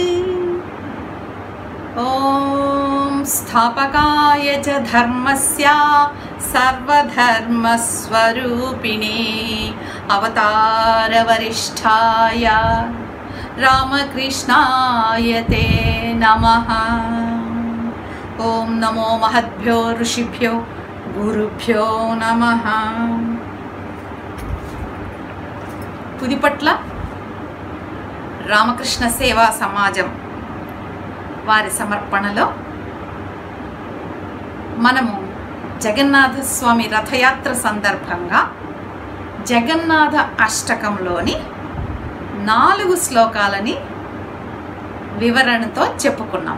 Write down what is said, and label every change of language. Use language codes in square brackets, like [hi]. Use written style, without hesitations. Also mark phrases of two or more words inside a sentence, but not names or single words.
[sa] ओम स्थापकाय च धर्मस्य सर्वधर्मस्वरूपिणे अवतारवरिष्ठाय रामकृष्णाय ते नमः। ओम नमो महद्भ्यो ऋषिभ्यो गुरुभ्यो नमः। [te] పుదిపట్ల రామకృష్ణ సేవా సమాజం వారి సమర్పణలో మనము జగన్నాథ స్వామి రథయాత్ర సందర్భంగా జగన్నాథ అష్టకంలోని 4 శ్లోకాలని వివరణతో చెప్పుకున్నాం.